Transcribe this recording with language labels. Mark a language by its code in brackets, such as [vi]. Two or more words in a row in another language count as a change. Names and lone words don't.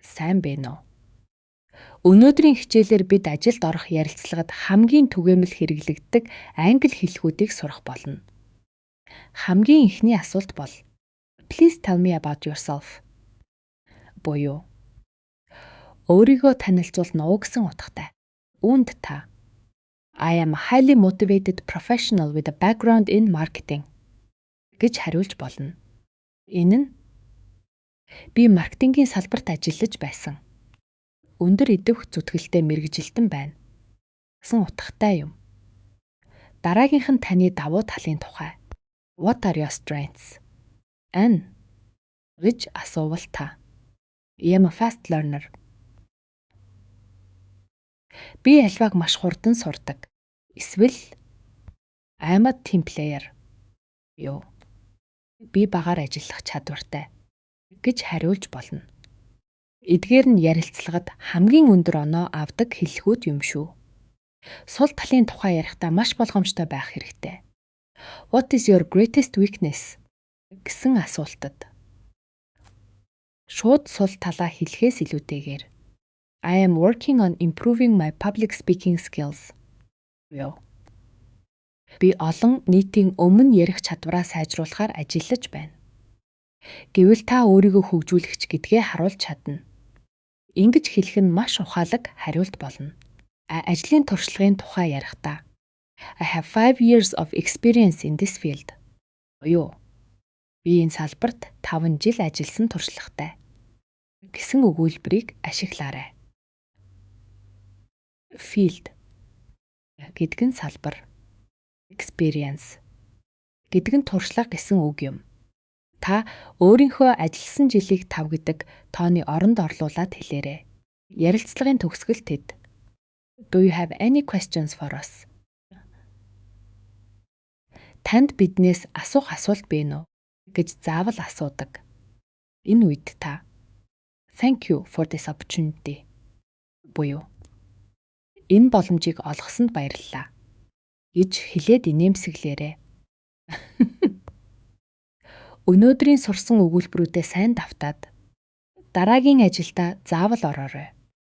[mn] сайн байна уу? Өнөөдрийн хичээлээр бид ажилд орох ярилцлагад хамгийн түгээмэл хэрэглэгддэг англи хэллэгүүдийг сурах болно. Хамгийн эхний асуулт бол [en] Please tell me about yourself. [mn] Буюу өөрийгөө танилцуулна уу гэсэн утгатай. Үүнд та [en] I am a highly motivated professional with a background in marketing [mn] гэж хариулж болно. Энэ нь би маркетингийн салбарт ажиллаж байсан. Өндөр идэвх зүтгэлтэй мэргэжилтэн байна гэсэн утгатай юм. Дараагийнх нь таны давуу талын тухай. [en] What are your strengths? [mn] Гэж асуувал та [en] I am a fast learner. [mn] Би альвааг маш хурдан сурдаг. [en] Эсвэл I am a team player. [mn] Би багаар ажиллах чадвартай гэж хариулж болно. Эдгээр нь ярилцлагад хамгийн өндөр оноо авдаг хэллэгүүд юм шүү. Сул талын тухай ярихдаа маш болгоомжтой байх хэрэгтэй. [en] What is your greatest weakness? [mn] Гэсэн асуултад шууд сул талаа хэлэхээс илүүтэйгээр [en] I am working on improving my public speaking skills. [mn] Би олон нийтийн өмнө ярих чадвараа сайжруулахаар ажиллаж байна. Гэвэл та өөрийгөө хөгжүүлэгч гэдгээ харуулж чадна. Ингэж хэлэх нь маш ухаалаг хариулт болно. Ажлын туршлагын тухай ярихдаа [en] I have 5 years of experience in this field. [mn] Би энэ салбарт 5 жил ажилласан туршлагатай гэсэн өгүүлбэрийг ашиглаарай. Field гэдэг нь салбар, experience гэдэг нь туршлага гэсэн үг юм. Та өөрийнхөө ажилласан жилийг 5 гэдэг тооны оронд орлуулад хэлээрэй. Ярилцлагын төгсгөл тэд [en] Do you have any questions for us? [mn] Танд биднээс асуух асуулт байна уу гэж заавал асуудаг. Энэ үед та [en] Thank you for this opportunity. [mn] Буюу энэ боломжийг олгосонд баярлалаа гэж хэлээд инээмсэглээрэй. Өнөөдрийн сурсан өгүүлбэрүүдээ сайн давтаад дараагийн ажилдаа заавал ороорой.